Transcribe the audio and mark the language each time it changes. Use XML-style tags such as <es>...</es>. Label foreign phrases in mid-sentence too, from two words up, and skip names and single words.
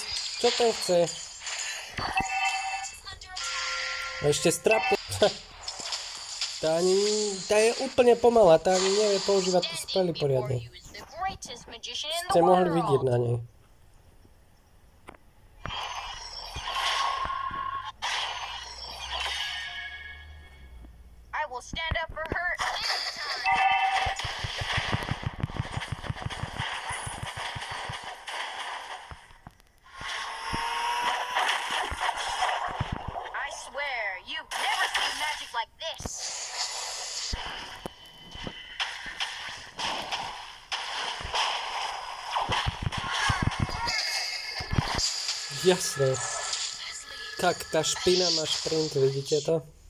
<sk>Čo ten chce? A ešte strapne. Tá je úplne pomalá, tá ani nevie používať tie spely poriadne.</sk> <en>The greatest magician in</en> <sk>Ste</sk> <en>the</en> <sk>mohli vidieť</sk> <en>world.</en> <sk>na nej.</sk> <en>I will stand up for her anytime. I swear, you've never seen magic like this.</en> <sk>Jasné. Tak tá špina má šprint, vidíte to?</sk>